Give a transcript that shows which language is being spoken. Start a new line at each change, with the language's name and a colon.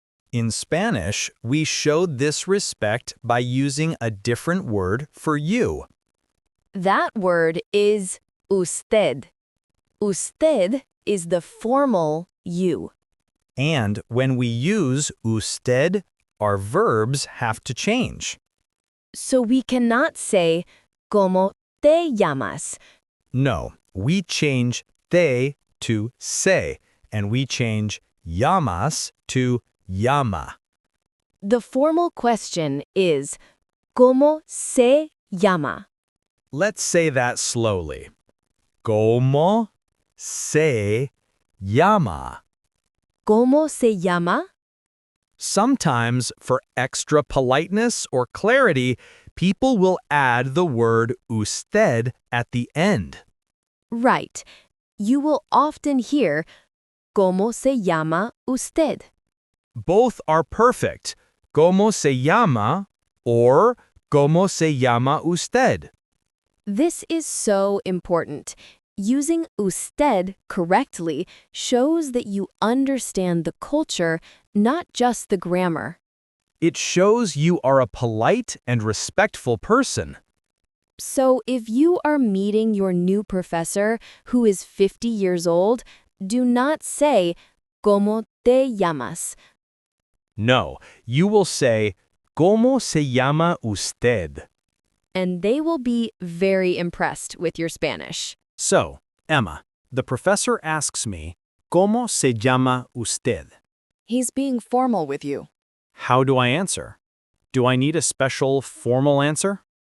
English: In Spanish, we showed this respect by using a different word for you. That word is usted. Usted is the formal you. And when we use usted, our verbs have to change. So we cannot say
Spanish: ¿Cómo te llamas?
English: No, we change te to se, and we change llamas to llama. The formal question is
Spanish: ¿Cómo se llama?
English: Let's say that slowly.
Spanish: ¿Cómo se llama? ¿Cómo se llama?
English: Sometimes, for extra politeness or clarity, people will add the word usted at the end. Right. You will often hear
Spanish: ¿Cómo se llama usted?
English: Both are perfect.
Spanish: ¿Cómo se llama?
English: Or
Spanish: ¿Cómo se llama usted?
English: This is so important. Using usted correctly shows that you understand the culture, not just the grammar. It shows you are a polite and respectful person. So if you are meeting your new professor who is 50 years old, do not say
Spanish: ¿Cómo te llamas?
English: No, you will say,
Spanish: ¿Cómo se llama usted?
English: And they will be very impressed with your Spanish. So, Emma, the professor asks me,
Spanish: ¿Cómo se llama usted?
English: He's being formal with you. How do I answer? Do I need a special formal answer?